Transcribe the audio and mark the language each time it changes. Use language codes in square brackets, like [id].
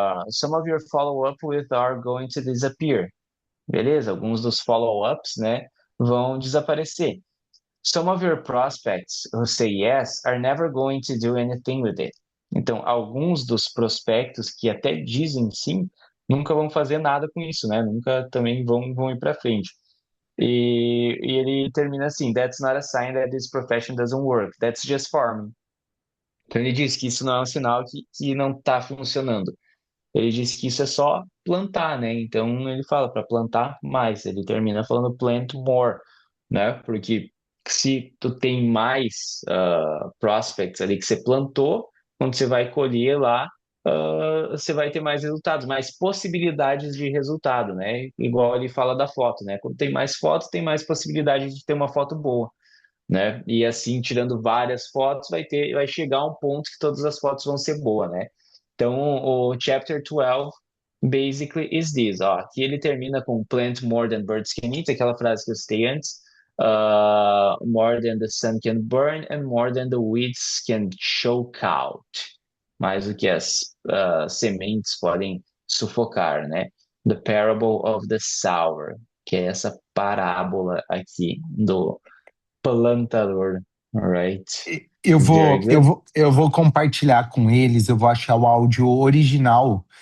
[en] Some of your follow-up with are going to disappear. Beleza? [pt] Alguns dos follow-ups, né, vão desaparecer. [en] Some of your prospects who say yes are never going to do anything with it. [pt] Então, alguns dos prospectos que até dizem sim, nunca vão fazer nada com isso, né? Nunca também vão ir para frente. E ele termina assim: [en] That's not a sign that this profession doesn't work. That's just farming. [pt] Então, ele diz que isso não é um sinal que não está funcionando. Ele disse que isso é só plantar, né? Então ele fala para plantar mais. Ele termina falando plant more, né? Porque se tu tem mais prospects ali que você plantou, quando você vai colher lá, você vai ter mais resultados, mais possibilidades de resultado, né? Igual ele fala da foto, né? Quando tem mais fotos, tem mais possibilidade de ter uma foto boa, né? E assim, tirando várias fotos, vai chegar um ponto que todas as fotos vão ser boas, né? [en] Então, o Chapter 12 basically is this, ó. [pt] Aqui ele termina com [en] plant more than birds can eat, [pt] aquela frase que eu citei antes. [en] More than the sun can burn and more than the weeds can choke out. [pt] Mais do que as sementes podem sufocar, né? [en] The parable of the sower, [pt] que é essa parábola aqui do plantador, right? Eu [en] Very [pt] vou, eu [en] good. [pt] vou, eu vou compartilhar com eles, eu vou achar o áudio original.